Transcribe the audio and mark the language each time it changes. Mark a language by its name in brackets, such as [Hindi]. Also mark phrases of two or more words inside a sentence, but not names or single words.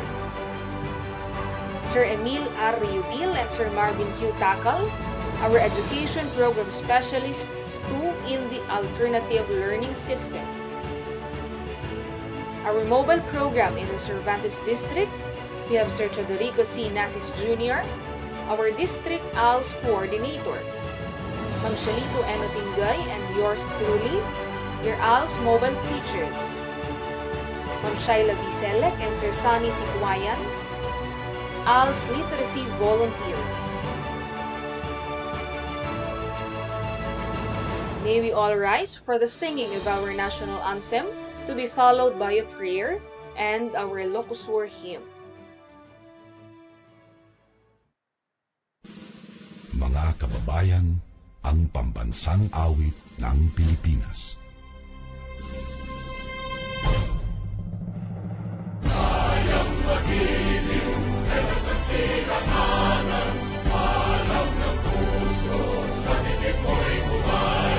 [English] Sir Emil R. Riubil and Sir Marvin Q. Takal, our Education Program Specialist 2 in the Alternative Learning System. Our mobile program in the Cervantes District, we have Sir Chodorico C. Nasis Jr., our District IELTS Coordinator, Ma'am Shalito N. Otingay, and yours truly, your IELTS mobile teachers, Ma'am Shaila B. Selec and Sir Sunny Sikwayan, IELTS literacy volunteers. May we all rise for the singing of our national anthem, to be followed by a prayer and our Ilocos Sur hymn. [Filipino] Mga kababayan, ang pambansang awit ng Pilipinas. Kayang magiliw, elas ang silanganan, alam ng puso, sa dibdib mo'y buhay.